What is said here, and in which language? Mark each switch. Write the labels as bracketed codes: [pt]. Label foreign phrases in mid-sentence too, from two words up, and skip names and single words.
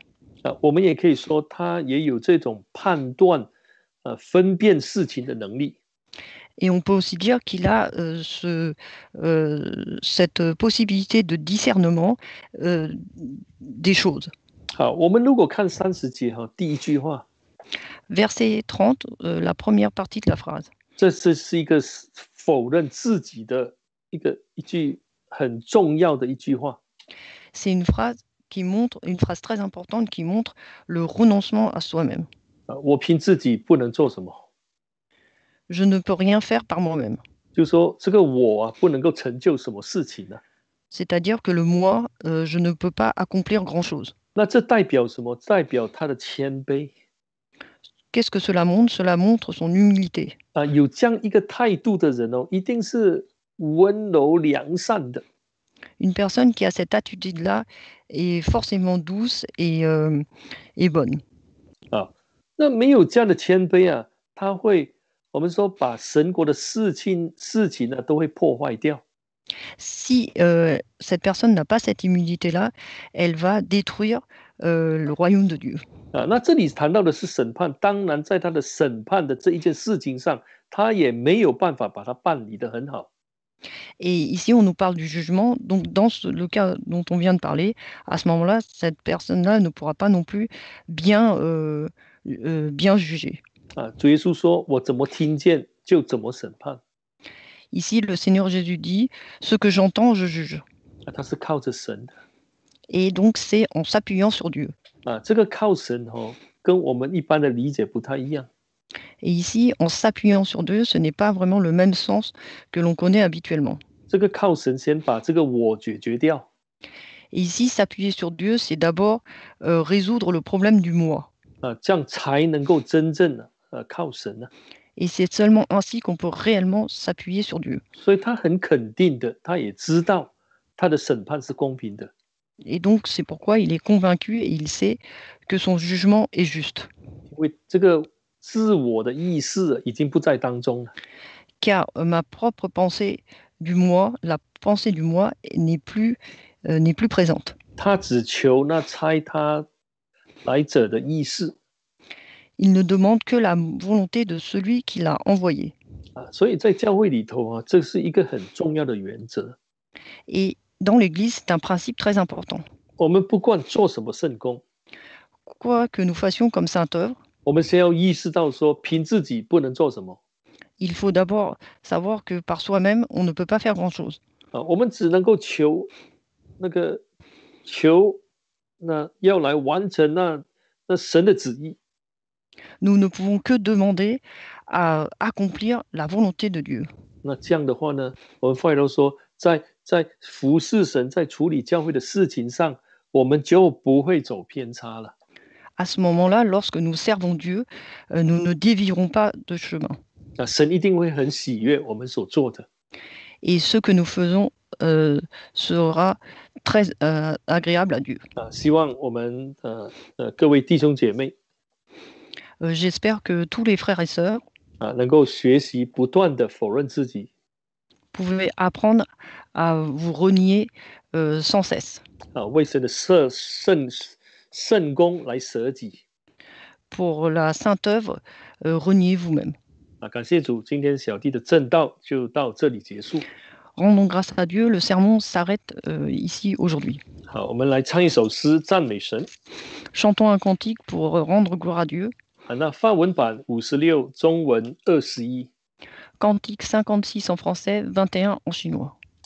[zh] 我们也可以说，他也有这种判断、分辨事情的能力。 [fr] Et on peut aussi dire qu'il a cette possibilité de discernement des choses. [zh] 好，我们如果看30节第一句话， [fr] Verset 30, la première partie de la phrase. [zh] 这是一个否认自己的一句很重要的一句话。 [fr] C'est une phrase très importante qui montre le renoncement à soi-même. [zh] 我凭自己不能做什么， [fr] Je ne peux rien faire par moi-même. [zh] 就是说这个我不能够成就什么事情呢？ [fr] C'est-à-dire que le moi, je ne peux pas accomplir grand-chose. [zh] 那这代表什么？代表他的谦卑。 [fr] Qu'est-ce que cela montre? Cela montre son humilité. [zh] 有这样一个态度的人一定是温柔良善的。 [fr] Une personne qui a cette attitude-là est forcément douce et bonne. [zh] 那没有这样的谦卑他会，我们说把神国的事情都会破坏掉。 [fr] Si cette personne n'a pas cette humilité-là, elle va détruire le royaume de Dieu. [zh] 那这里谈到的是审判，当然在他的审判的这一件事情上，他也没有办法把它办理得很好。 [fr] Et ici, on nous parle du jugement. Donc, dans le cas dont on vient de parler, à ce moment-là, cette personne-là ne pourra pas non plus bien juger. [zh] 主耶稣说：“我怎么听见就怎么审判。” [fr] Ici, le Seigneur Jésus dit, ce que j'entends, je juge. [zh] 他是靠着神的。 [fr] Et donc, c'est en s'appuyant sur Dieu. [zh] 这个靠神跟我们一般的理解不太一样。 [fr] Et ici, en s'appuyant sur Dieu, ce n'est pas vraiment le même sens que l'on connaît habituellement. [zh] 这个靠神先把这个我解决掉。 [fr] Et ici, s'appuyer sur Dieu, c'est d'abord résoudre le problème du moi. [zh] 这样才能够真正靠神呢。 [fr] Et c'est seulement ainsi qu'on peut réellement s'appuyer sur Dieu. [zh] 所以他很肯定的，他也知道他的审判是公平的。 [fr] Et donc, c'est pourquoi il est convaincu et il sait que son jugement est juste. [zh] 因为这个自我的意识已经不在当中了。 [fr] Car ma propre pensée du moi, la pensée du moi n'est plus présente. [zh] 他只求那差他来者的意识。 [fr] Il ne demande que la volonté de celui qui l'a envoyé. [zh] 所以在教会里头这是一个很重要的原则。 [fr] Et dans l'Église, c'est un principe très important. [zh] 我们不管做什么圣工， [fr] Quoi que nous fassions comme sainte œuvre, [zh] 我们先要意识到说，凭自己不能做什么。 [fr] il faut d'abord savoir que par soi-même, on ne peut pas faire grand-chose. [zh] 我们只能够求那要来完成那神的旨意。 [fr] Nous ne pouvons que demander à accomplir la volonté de Dieu. [zh] 那这样的话呢，我们后来都说，在服侍神、在处理教会的事情上，我们就不会走偏差了。 [fr] À ce moment-là, lorsque nous servons Dieu, nous ne dévierons pas de chemin. [zh] 神一定会很喜悦我们所做的。 [fr] Et ce que nous faisons sera très agréable à Dieu. [zh] 希望我们各位弟兄姐妹 [fr] J'espère que tous les frères et sœurs [zh] 能够学习不断的否认自己， [fr] pouvez apprendre à vous renier sans cesse. [zh] 为神的圣功来舍己。 [fr] Pour la sainte œuvre, reniez vous-même. [zh] 感谢主，今天小弟的正道就到这里结束。 [fr] Rendons grâce à Dieu, le sermon s'arrête ici aujourd'hui. [zh] 好，我们来唱一首诗赞美神。 [fr] Chantons un cantique pour rendre gloire à Dieu. [zh] 那法文版56，中文21。 [fr] Cantique 56 en français, 21 en chinois.